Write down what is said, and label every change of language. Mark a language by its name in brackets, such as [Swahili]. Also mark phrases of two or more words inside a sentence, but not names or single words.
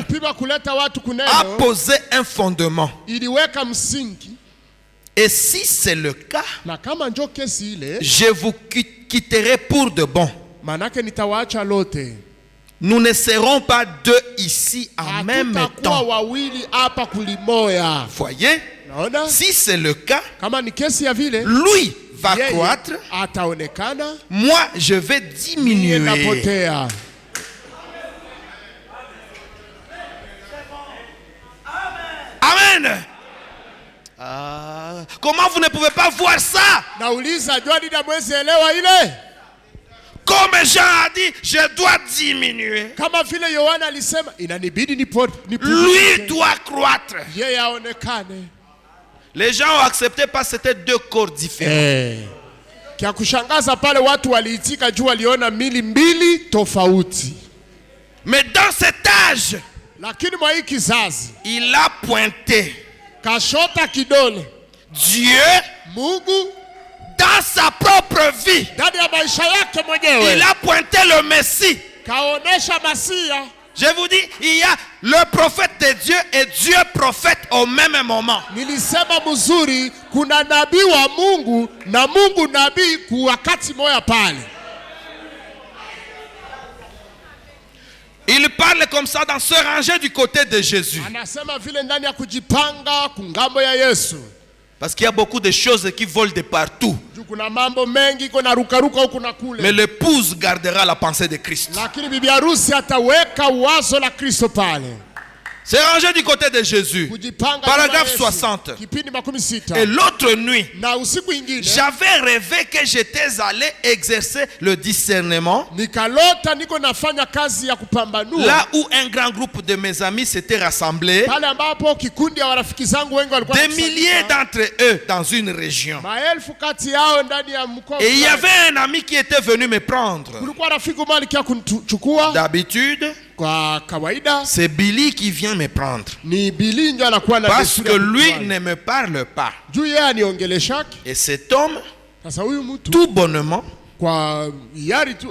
[Swahili] pima kuleta watu a kuneno, [French] posé un fondement. [Swahili] iliweka msingi. [French] Et si c'est le cas, [Swahili] Na kama njo kesi ile, [French] je vous quitterai pour de bon. [Swahili] manake nitawaacha lote. [French] Nous ne serons pas deux ici en même [Swahili] Hatutakuwa [French] temps. [Swahili] wawili hapa kulimoya. [French] Voyez, [Swahili] Naona? [French] si c'est le cas, [Swahili] Kama ni kesi ya vile, [French] lui va [Swahili] yeye [French] croître, [Swahili] ataonekana, [French] moi je vais [Swahili] yeye [French] diminuer. [Swahili] napotea. Amen. [French] Ah, comment vous ne pouvez pas voir ça? [Swahili] Nauliza, jua nini hamwezi elewa ile? [French] Comme Jean a dit, je dois diminuer. [Swahili] Kama vile Yohana alisema, inanibidi [French] Lui [Swahili] nipunguze, [French] doit croître. [Swahili] yeye aonekane. [French] Les gens ont accepté parce que c'était deux corps différents. [Swahili] Kia kushangaza pale watu waliitika juu waliona mili mbili tofauti. [French] Mais dans cet âge, [Swahili] Lakini mwa hii kizazi, [French] il a pointé [Swahili] kashota kidole [French] Dieu [Swahili] Mungu [French] dans sa propre vie. [Swahili] ndani ya maisha yake [French] Il [Swahili] mwenyewe, [French] a pointé le Messie. [Swahili] kaonesha Masia. [French] Je vous dis, il y a le prophète de Dieu et Dieu prophète au même moment. [Swahili] Nilisema mzuri, kuna nabii wa Mungu na Mungu nabii kwa wakati moja pale. [French] Il parle comme ça dans se ranger du côté de Jésus. [Swahili] Anasema vile ndani ya kujipanga kungambo ya Yesu. [French] Parce qu'il y a beaucoup de choses qui volent de partout. [Swahili] Juu kuna mambo mengi kuna rukaruka huku na kule. [French] Mais l'épouse gardera la pensée de Christ. [Swahili] Lakini bibi harusi ataweka wazo la Kristo pale. [French] s'est rangé du côté de Jésus. [Swahili] kujipanga [French] Paragraphe [Swahili] kama Yesu. [French] 60. [Swahili] Kipindi 60. [French] Et l'autre nuit, [Swahili] Na usiku ingine [French] j'avais rêvé que j'étais allé exercer le discernement [Swahili] nikalota niko nafanya kazi ya kupambanua [French] là où un grand groupe de mes amis s'était rassemblé, [Swahili] pale ambapo kikundi ya warafiki zangu wengi walikuwa [French] des milliers d'entre eux dans une région. [Swahili] maelfu kati yao ndani ya mkoa. [French] Et il y avait un ami qui était venu me prendre. [Swahili] Kulikuwa rafiki mmoja alikia kunichukua. [French] D'habitude, [Swahili] Kwa kawaida [French] c'est Billy qui vient me prendre. [Swahili] ni Billy ndio anakuwa na [French] Parce [Swahili] desturi [French] que [Swahili] ya [French] lui [Swahili] kutwala. [French] ne me parle pas. [Swahili] Juu yeye aniongeleshaki. [French] Et cet homme, [Swahili] Sasa huyu mtu [French] tout bonnement, [Swahili] kwa hiari tu